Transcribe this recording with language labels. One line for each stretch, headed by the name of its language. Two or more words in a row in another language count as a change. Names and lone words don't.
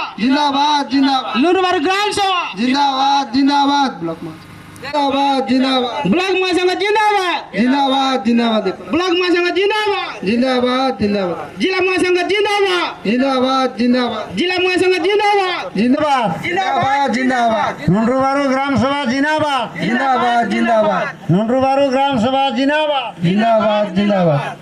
Odia: ଜିନ୍ଦାବାଦ ଜିନ୍ଦାବାଦ ଲୁରୁବାରୁ ଗ୍ରାମ ସଭା ଜିନ୍ଦାବାଦ ଜିନ୍ଦାବାଦ ବ୍ଲକ ଜିନ୍ଦାବାଦ ଜିନ୍ଦାବାଦ ବ୍ଲକ ମହାସଂଘ ଜିନ୍ଦାବାଦ ଜିନ୍ଦାବାଦ ଜିନ୍ଦାବାଦ ବ୍ଲକ ମହାସଂଘ ଜିନ୍ଦାବାଦ ଜିନ୍ଦାବାଦ ଜିନ୍ଦାବାଦ ଜିଲ୍ଲା ମହାସଂଘ ଜିନ୍ଦାବାଦ ଜିନ୍ଦାବାଦ ଜିନ୍ଦାବାଦ ଜିଲ୍ଲା ମହାସଂଘ ଜିନ୍ଦାବାଦ
Hindi: जिंदाबाद जिंदाबाद जिंदाबाद नुंड्रुबारू ग्राम सभा जिंदाबाद जिंदाबाद जिंदाबाद नुंड्रुबारू ग्राम सभा जिंदाबाद जिंदाबाद जिंदाबाद